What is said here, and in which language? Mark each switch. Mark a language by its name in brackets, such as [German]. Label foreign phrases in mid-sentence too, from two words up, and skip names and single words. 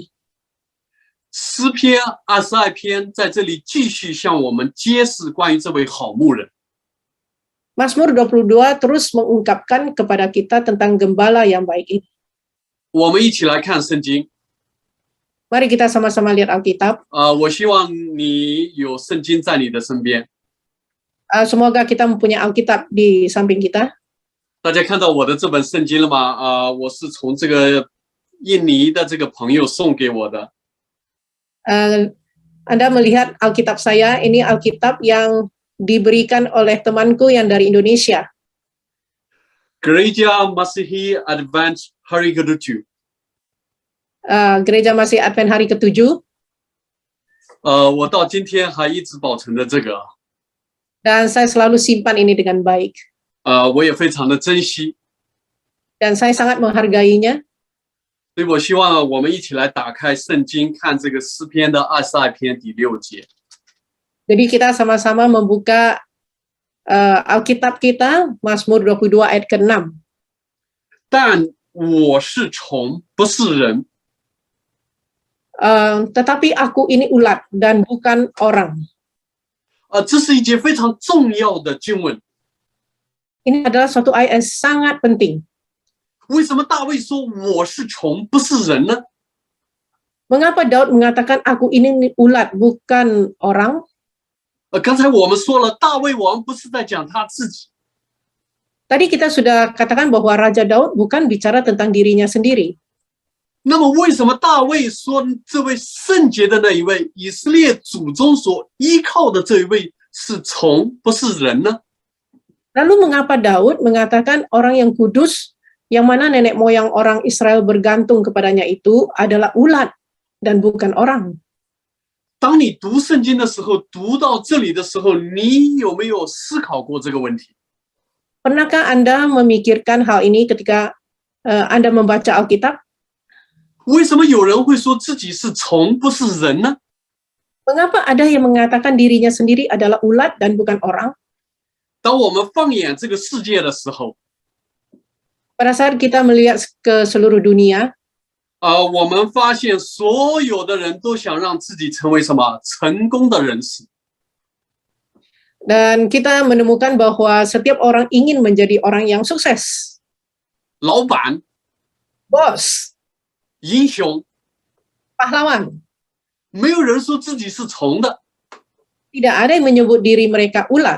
[Chinese] 诗篇22篇在这里继续向我们揭示关于这位好牧人。 [Indonesian] Mazmur 22 terus mengungkapkan kepada kita tentang gembala yang baik ini. [Chinese] 我们一起来看圣经。 [Indonesian] Mari kita sama-sama lihat Alkitab. [Chinese] 我希望你有圣经在你的身边。 [Indonesian] Semoga kita mempunyai Alkitab di samping kita. [Chinese] 大家看到我的这本圣经了吗？我是从这个印尼的这个朋友送给我的。 [Indonesian] Anda melihat Alkitab saya, ini Alkitab yang diberikan oleh temanku yang dari Indonesia. Gereja Masihi Advent Hari ke-7。 Gereja Masih Advent Hari ke-7. [Chinese] 我到今天还一直保存着这个。 [Indonesian] Dan saya selalu simpan ini dengan baik. [Chinese] 我也非常的珍惜。 [Indonesian] Dan saya sangat menghargainya. [Chinese] 所以我希望我们一起来打开圣经，看这个诗篇的22篇第6节。 [Indonesian] Jadi kita sama-sama membuka Alkitab kita, Mazmur 22 ayat ke-6. [Chinese] 但我是虫，不是人。 [Indonesian] Tetapi aku ini ulat dan bukan orang. [Chinese] 这是一节非常重要的经文。 [Indonesian] Ini adalah suatu ayat yang sangat penting. [Chinese] 为什么大卫说我是虫，不是人呢？ [Indonesian] Mengapa Daud mengatakan aku ini ulat bukan orang? [Chinese] 刚才我们说了，大卫王不是在讲他自己， [Indonesian] Tadi kita sudah katakan bahwa Raja Daud bukan bicara tentang dirinya sendiri. [Chinese] 那么为什么大卫说这位圣洁的那一位，以色列祖宗所依靠的这一位是虫，不是人呢？ [Indonesian] Lalu mengapa Daud mengatakan orang yang kudus, yang mana nenek moyang orang Israel bergantung kepadanya itu adalah ulat dan bukan orang? [Chinese] 当你读圣经的时候，读到这里的时候，你有没有思考过这个问题？ [Indonesian] Pernahkah Anda memikirkan hal ini ketika Anda membaca Alkitab? [Chinese] 为什么有人会说自己是虫，不是人呢？ [Indonesian] Mengapa ada yang mengatakan dirinya sendiri adalah ulat dan bukan orang? [Chinese] 当我们放眼这个世界的时候， [Indonesian] Pada saat kita melihat ke seluruh dunia, [Chinese] 我们发现所有的人都想让自己成为什么成功的人士。 [Indonesian] dan kita menemukan bahwa setiap orang ingin menjadi orang yang sukses. [Chinese] 老板、 [Indonesian] Bos, [Chinese] 英雄， [Indonesian] pahlawan. [Chinese] 没有人说自己是虫的。 [Indonesian] Tidak ada yang menyebut diri mereka ulat.